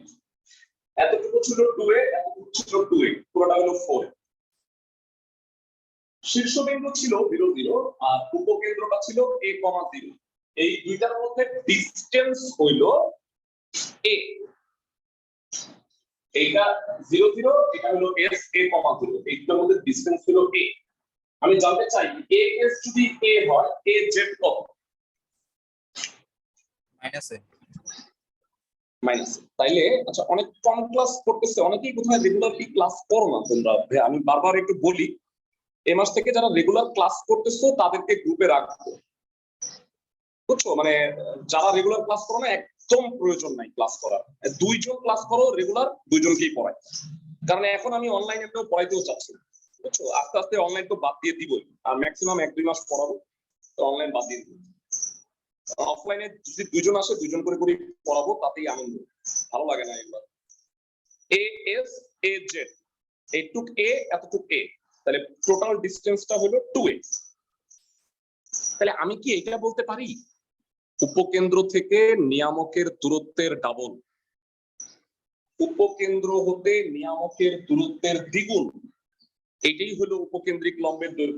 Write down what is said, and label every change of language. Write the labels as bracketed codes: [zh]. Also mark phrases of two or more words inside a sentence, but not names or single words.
[bn] এতটুকু ছিল 2a, এতটুকু ছিল 2a, পুরোটা হলো 4a। শীর্ষবিন্দু ছিল 0 0 আর উপকেন্দ্রটা ছিল a, 0। এই দুইটার মধ্যে ডিসটেন্স হইল a। এইটা 0 0, এটা হলো s, a, 0। এইটার মধ্যে ডিসটেন্স হলো a। আমি জানতে চাই a s যদি a হয়, a z কত? মাইনাস। তাইলে আচ্ছা, অনেক কম ক্লাস করতেছে, অনেকেই কোথায় [en] regularly class [bn] করো না তোমরা। আমি বারবার একটু বলি, এই মাস থেকে যারা [en] regular class [bn] করতেছো তাদেরকে গ্রুপে রাখবো, বুঝছো? মানে যারা [en] regular class [bn] করো না, একদম প্রয়োজন নাই ক্লাস করার। 2 জন ক্লাস করো রেগুলার, 2 জনকেই পড়াই। কারণ এখন আমি অনলাইনেও পড়াইতেও চাচ্ছি, বুঝছো? আস্তে আস্তে অনলাইন তো বাদ দিয়ে দিবই, আর ম্যাক্সিমাম 1-2 মাস পড়াবো, তো অনলাইন বাদ দিয়ে দিব। অফলাইনে যদি 2 জন আসে 2 জন করে করে পড়াবো, তাতেই আনন্দ। ভালো লাগে না এগুলো। a s a z, এইটুক a এতটুক a, তাহলে টোটাল ডিসটেন্সটা হলো 2a। তাহলে আমি কি এটা বলতে পারি উপকেন্দ্র থেকে নিয়ামকের দূরত্বের ডাবল, উপকেন্দ্র হতে নিয়ামকের দূরত্বের দ্বিগুণ, এটাই হলো উপকেন্দ্রিক লম্বের দৈর্ঘ্য।